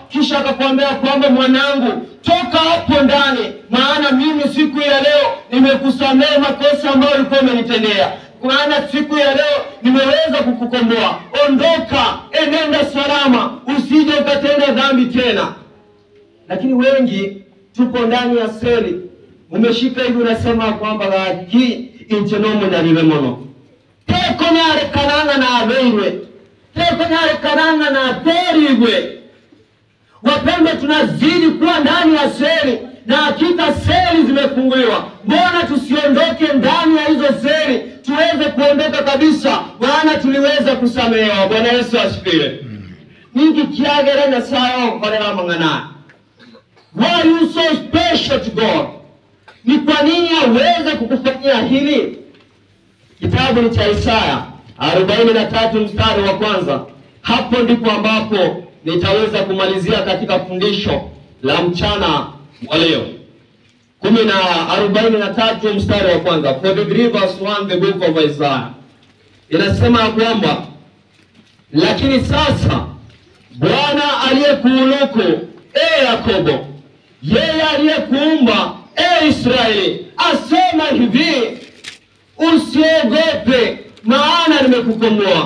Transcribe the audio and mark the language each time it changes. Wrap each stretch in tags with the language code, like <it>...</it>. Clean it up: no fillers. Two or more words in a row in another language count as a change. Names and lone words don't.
<sw>Kisha akakwambia kwamba mwanangu, toka hapo ndani, maana mimi siku ya leo nimekusamehe makosa ambayo ulikuwa umenitendea. Maana siku ya leo nimeweza kukukomboa. Ondoka, enenda salama, usije ukatenda dhambi tena. Lakini wengi tupo ndani ya seli, umeshika hivi unasema kwamba hii</sw> <guz>inchenomo na lilemono. Teko nyare kanana na abeirwe, teko nyare kanana na aterigwe.</guz> <sw>Wapendwa, tunazidi kuwa ndani ya seli, na hakika seli zimefunguliwa. Mbona tusiondoke ndani ya hizo seli, tuweze kuondoka kabisa, maana tuliweza kusamehewa. Bwana Yesu asifiwe.</sw> <guz>ningi kiagera Nyasaye okorera mang'ana.</guz> <en>Why are you so special to God?</en> <sw>Ni kwa nini aweze kukufanyia hili? Kitabu ni cha Isaya 43 mstari wa kwanza. Hapo ndipo ambapo nitaweza kumalizia katika fundisho la mchana wa leo. 43 mstari wa kwanza.</sw> <en>43 verse 1, the book of Isaiah.</en> <sw>Inasema kwamba lakini sasa Bwana aliyekuuluku, Yakobo, yeye aliyekuumba, Israeli, asema hivi, usiogope maana nimekukomboa.</sw>